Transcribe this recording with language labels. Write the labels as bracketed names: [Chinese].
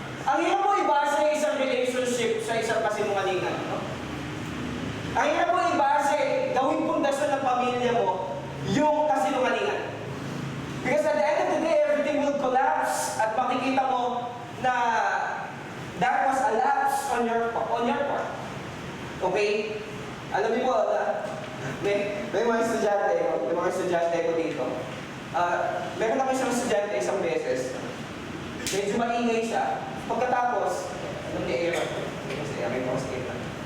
[Filipino] Ang hirap mo ibase yung isang relationship sa isang kasinungalingan. No? Ang hirap mo ibase, gawing pundasyon ng pamilya mo, yung kasinungalingan. [English] Because at the end of the day, everything will collapse [Filipino] at makikita mo na [English] that was a lapse on your part. Okay? [Filipino] Alam niyo po, may mga estudyante ko dito. Meron ako isang estudyante isang beses. Medyo maingay siya. Pagkatapos, alam niya kasi may mga statement.